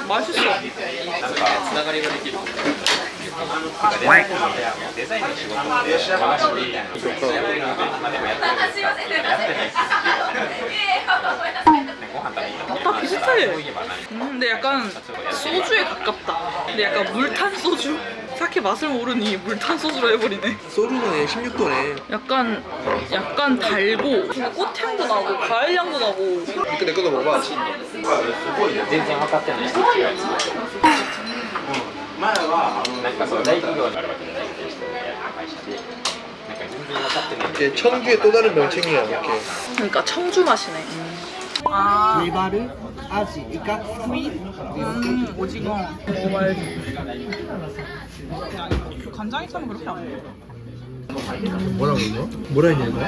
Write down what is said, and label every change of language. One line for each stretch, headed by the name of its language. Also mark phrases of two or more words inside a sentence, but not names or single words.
Korean: 맛있어. 다 비슷해. 근데 약간 소주에 가깝다. 근데 약간 물탄 소주? 사케 맛을 모르니 물탄 소주로 해버리네. 소주는 16도네. 약간 달고 꽃향도 나고 과일향도 나고. 이거 내 것도 먹어봐.
Japanese: 全然分かってない人違います前はなんかそう大企業にあるわけじゃない会社でなんか全然分かってない
Korean: 이게 청주의 또 다른 명칭이야 이렇게. 그러니까 청주 맛이네. 아, 메바르, 아지, 그러니까 스퀴드. 오징어 먹어봐야지. 그 간장이 차면 그렇게 안 돼. 뭐라고 이거? 뭐라 했냐 이거?